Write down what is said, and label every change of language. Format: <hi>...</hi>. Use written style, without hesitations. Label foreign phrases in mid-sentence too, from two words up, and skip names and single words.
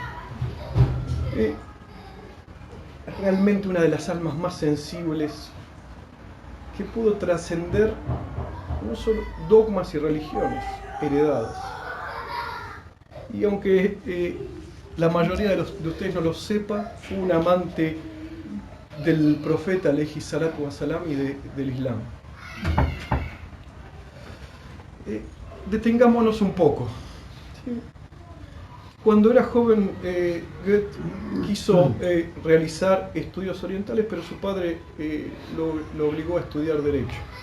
<es>Realmente una de las almas más sensibles que pudo trascender no solo dogmas y religiones heredadas. Y aunque la mayoría de ustedes no lo sepa, fue un amante del profeta</es> <ar>عليه الصلاة والسلام</ar> <es>y del Islam. Detengámonos un poco. ¿Sí? Cuando era joven, Goethe quiso realizar estudios orientales, pero su padre lo obligó a estudiar Derecho.</es>